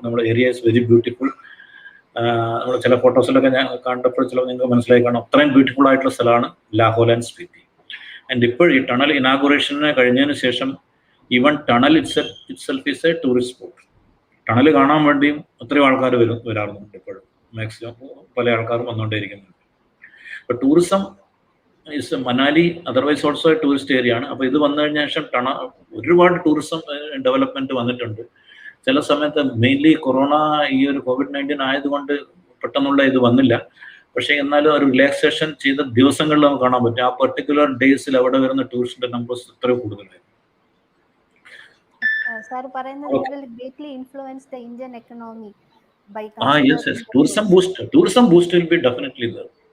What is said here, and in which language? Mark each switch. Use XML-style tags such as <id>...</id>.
<ml>നമ്മുടെ</ml> <en>Area is very beautiful.</en> <ml>നമ്മൾ ചില ഫോട്ടോസിലൊക്കെ ഞാൻ കണ്ടപ്പോൾ ചില നിങ്ങൾക്ക് മനസ്സിലായി കാണാം, അത്രയും ബ്യൂട്ടിഫുൾ ആയിട്ടുള്ള സ്ഥലമാണ് ലാഹോൾ ആൻഡ് സ്പിത്തി.</ml> <en>and</en> <ml>ഇപ്പോൾ ഈ ടണൽ ഇനാഗുറേഷന് കഴിഞ്ഞതിന് ശേഷം</ml> <en>Even tunnel itself is a tourist spot.</en> <ml>Tunnel കാണാൻ വേണ്ടിയും ഒത്തിരി ആൾക്കാർ വരാറുണ്ട്. ഇപ്പോഴും മാക്സിമം പല ആൾക്കാരും വന്നുകൊണ്ടേയിരിക്കുന്നുണ്ട്. അപ്പോൾ tourism</ml> <en>is Manali, otherwise also a tourist area ആണ്.</en> <ml>അപ്പോൾ ഇത് വന്നു കഴിഞ്ഞ ശേഷം ഒരുപാട് ടൂറിസം ഡെവലപ്മെന്റ് വന്നിട്ടുണ്ട്. ചില സമയത്ത് മെയിൻലി കൊറോണ ഈ ഒരു COVID-19 ആയതുകൊണ്ട് പെട്ടെന്നുള്ള ഇത് വന്നില്ല. പക്ഷേ എന്നാലും ഒരു റിലാക്സേഷൻ ചെയ്ത ദിവസങ്ങളിൽ നമുക്ക് കാണാൻ പറ്റും. ആ പെർട്ടിക്കുലർ ഡേയ്സിൽ അവിടെ വരുന്ന ടൂറിസ്റ്റിന്റെ നമ്പേഴ്സ് ഇത്ര കൂടുതലായിരുന്നു.</ml> <en>Sir,</en> <ml>പറയുന്നത്</ml> <en>it will greatly influence the Indian economy by Yes. Tourism boost will be definitely there.</en>